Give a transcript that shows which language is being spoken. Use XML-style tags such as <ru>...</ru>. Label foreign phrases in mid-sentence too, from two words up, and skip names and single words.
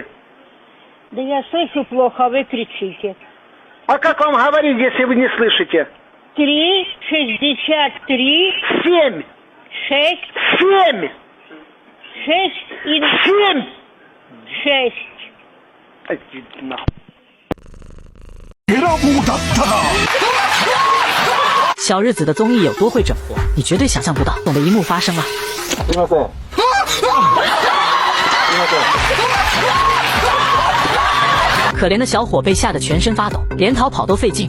<ru>Да я слышу плохо, а вы кричите. А как вам говорить, если вы не слышите? 3, 63, 7. 6. 7. 6 и... 7. 6. Нахуй.</ru> <zh>小日子的综艺有多会整活，你绝对想象不到。总的一幕发生了。可怜的小伙被吓得全身发抖，连逃跑都费劲。</zh>